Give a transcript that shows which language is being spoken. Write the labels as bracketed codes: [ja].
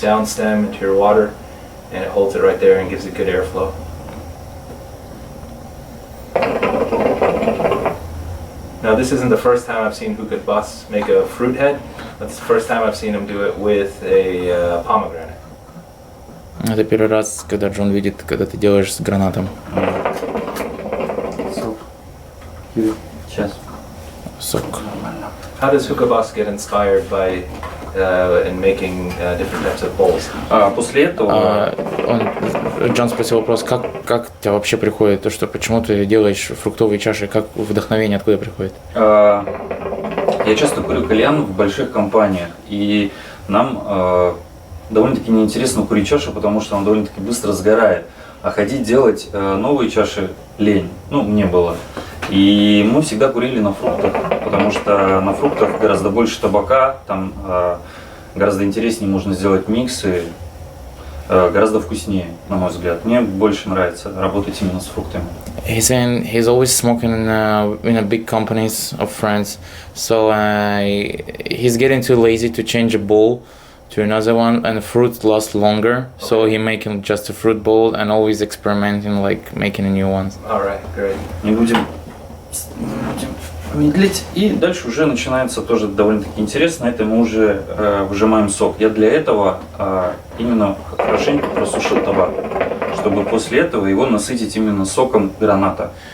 [en] down stem, into your water, and it holds it right there and gives it good airflow. Now this isn't the first time I've seen Hookah Boss make a fruit head. That's the first time I've seen him do it with a pomegranate. [ru] Это первый раз, когда Джон видит, когда ты делаешь с гранатом. Сейчас. Сок. [en] How does Hookah Boss get inspired by in making different types of bowls? [ru] После этого Джон спросил вопрос, как у тебя вообще приходит то, что почему ты делаешь фруктовые чаши, как вдохновение откуда приходит? я часто курю кальян в больших компаниях, и нам довольно-таки неинтересно курить чашу, потому что он довольно-таки быстро сгорает. А ходить делать новые чаши лень, ну, мне было. И мы всегда курили на фруктах, потому что на фруктах гораздо больше табака, там гораздо интереснее можно сделать миксы, гораздо вкуснее, на мой взгляд. Мне больше нравится работать именно с фруктами. [en] He's saying he's always smoking in a big companies of France, so he's getting too lazy to change a bowl to another one, and the fruit lasts longer. Okay. So he making just a fruit bowl and always experimenting, like making a new one. All right, great. [ru] Не будем медлить. И дальше уже начинается тоже довольно-таки интересно. Это мы уже выжимаем сок. Я для этого именно хорошенько просушил табак, чтобы после этого его насытить именно соком граната.